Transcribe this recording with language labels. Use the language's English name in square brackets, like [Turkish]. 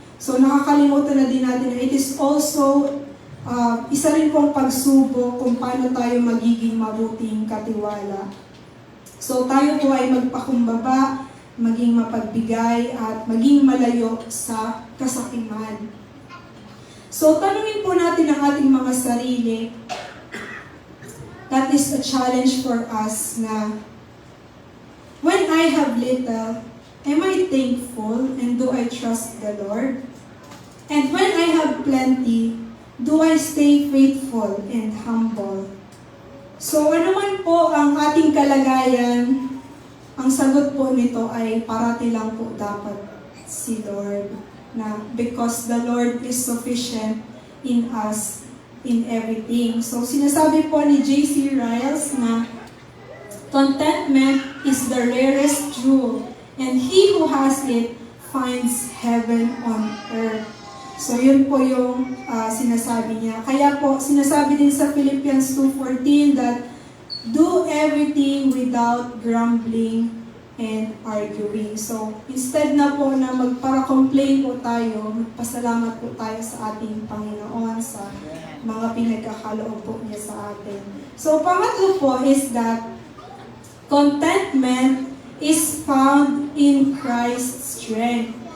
[Filipino] So, nakakalimutan na din natin na it is also isa rin pong pagsubok kung paano tayo magiging mabuting katiwala. So, tayo po ay magpakumbaba, maging mapagbigay, at maging malayo sa kasakiman. So, tanungin po natin ang ating mga sarili. [English] That is a challenge for us na when I have little, am I thankful and do I trust the Lord? And when I have plenty, do I stay faithful and humble? [Filipino] So ano man po ang ating kalagayan, ang sagot po nito ay parati lang po dapat si Lord. [English] Na because the Lord is sufficient in us, in everything. So sinasabi po ni J.C. Riles na contentment is the rarest jewel, and he who has it finds heaven on earth. [Filipino] So yun po yung sinasabi niya. Kaya po, sinasabi din sa Philippians 2:14 that do everything without grumbling and arguing. So instead na po na magpara-complain po tayo, magpasalamat po tayo sa ating Panginoon sa mga pinagkakaloob po niya sa atin. [English] So pangatlo po is that contentment is found in Christ's strength.